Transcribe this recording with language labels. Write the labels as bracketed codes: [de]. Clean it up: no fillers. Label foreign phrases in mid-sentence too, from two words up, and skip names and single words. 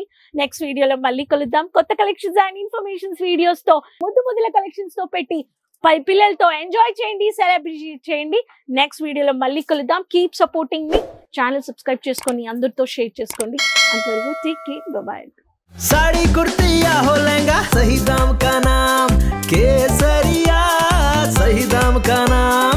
[en] next videoలో [te] మళ్ళీ కలుద్దాం. కొత్త [en] collections and informations videos [te] తో ముద్దుల కలెక్షన్స్ తో పెట్టి పిల్లలతో ఎంజాయ్ చేయండి, సెలబ్రేట్ చేయండి. [en] next videoలో [te] మళ్ళీ కలుద్దాం. [en] keep supporting [te] మీ ఛానల్ సబ్స్క్రైబ్ చేసుకొని అందరితో షేర్ చేసుకోండి. అంతవరకు [en] take care, bye. [hi] साड़ी कुर्ती या हो लहंगा, सही दाम का नाम केसरिया, सही दाम का नाम।